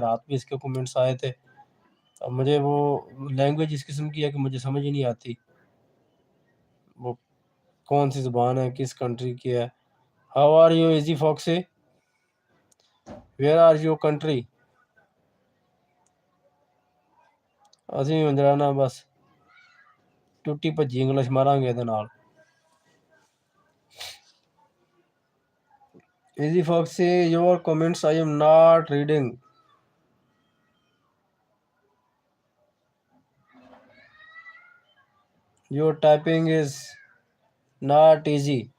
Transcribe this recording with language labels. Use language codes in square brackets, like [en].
[hi] रात भी इसके कमेंट्स आए थे, अब मुझे वो लैंग्वेज इस किस्म की है कि मुझे समझ ही नहीं आती वो कौन सी ज़ुबान है, किस कंट्री की है। [en] How are you Izzy Foxy, where are you country? [pa] ਅਸੀਂ ਹੁਣ ਜਿਹੜਾ ਨਾ बस टुट्टी भज्जी इंग्लिश मारांगे ਇਹਦੇ ਨਾਲ। [en] Easy Foxy, your comments I am not reading. Your typing is not easy.